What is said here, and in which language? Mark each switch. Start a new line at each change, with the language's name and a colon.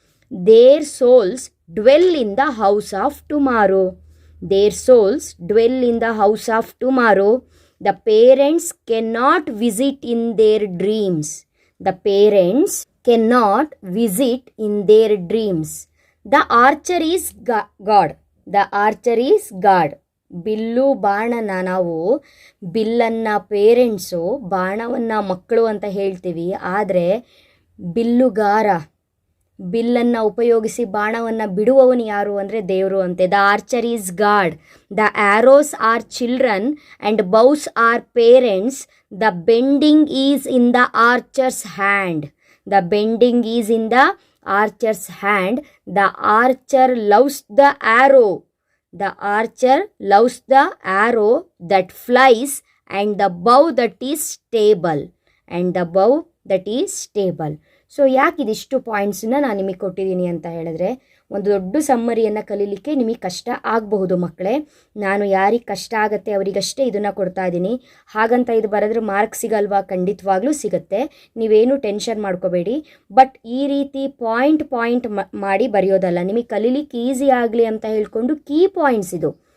English: Their souls dwell in the house of tomorrow. Their souls dwell in the house of tomorrow. The parents cannot visit in their dreams. The parents cannot visit in their dreams. The archer is God. The archer is God.
Kannada: Bill ಬಾಣನ ನಾವು ಬಿಲ್ಲನ್ನು parents, ಬಾಣವನ್ನು ಮಕ್ಕಳು ಅಂತ ಹೇಳ್ತೀವಿ. ಆದರೆ ಬಿಲ್ಲುಗಾರ, ಬಿಲ್ಲನ್ನು ಉಪಯೋಗಿಸಿ ಬಾಣವನ್ನು ಬಿಡುವವನು ಯಾರು ಅಂದರೆ ದೇವರು ಅಂತೆ.
English: The archer is God. The arrows are children and bows are parents. The bending is in the archer's hand. The bending is in the archer's hand. The archer loves the arrow. The archer loves the arrow that flies and the bow that is stable. And the bow that is stable.
Kannada: So ಯಾಕೆ ಇದಿಷ್ಟು ಪಾಯಿಂಟ್ಸನ್ನ ನಾನು ನಿಮಗೆ ಕೊಟ್ಟಿದ್ದೀನಿ ಅಂತ ಹೇಳಿದ್ರೆ, ಒಂದು ದೊಡ್ಡ ಸಮ್ಮರಿಯನ್ನು ಕಲೀಲಿಕ್ಕೆ ನಿಮಗೆ ಕಷ್ಟ ಆಗಬಹುದು ಮಕ್ಕಳೇ. ನಾನು ಯಾರಿಗೆ ಕಷ್ಟ ಆಗುತ್ತೆ ಅವರಿಗಷ್ಟೇ ಇದನ್ನು ಕೊಡ್ತಾ ಇದ್ದೀನಿ. ಹಾಗಂತ ಇದು ಬರೆದ್ರೆ ಮಾರ್ಕ್ ಸಿಗಲ್ವಾ? ಖಂಡಿತವಾಗ್ಲೂ ಸಿಗುತ್ತೆ, ನೀವೇನು ಟೆನ್ಷನ್ ಮಾಡ್ಕೋಬೇಡಿ. ಬಟ್ ಈ ರೀತಿ ಪಾಯಿಂಟ್ ಮಾಡಿ ಬರೆಯೋದಲ್ಲ, ನಿಮಗೆ ಕಲೀಲಿಕ್ಕೆ ಈಸಿ ಆಗಲಿ ಅಂತ ಹೇಳ್ಕೊಂಡು ಕೀ ಪಾಯಿಂಟ್ಸ್ ಇದು.